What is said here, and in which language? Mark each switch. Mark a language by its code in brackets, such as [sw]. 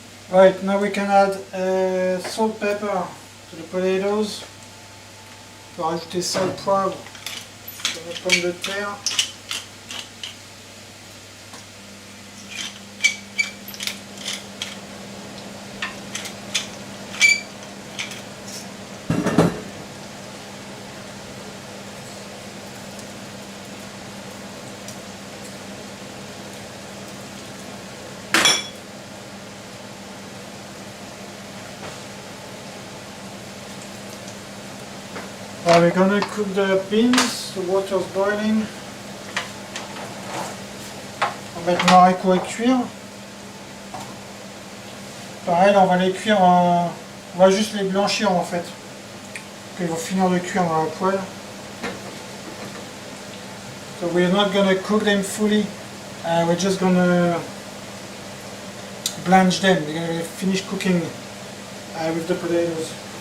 [en] Right, now we can add salt, pepper to the potatoes. [fr] On va rajouter sel, poivre sur nos pommes de terre. [en] We're gonna cook the beans, the water's boiling. [fr] On va mettre nos haricots à cuire. Pareil, on va les cuire, on va juste les blanchir en fait. Ils vont finir de cuire dans la poêle. [en] So we're not gonna cook them fully. We're just gonna blanch them. We're gonna finish cooking with the potatoes.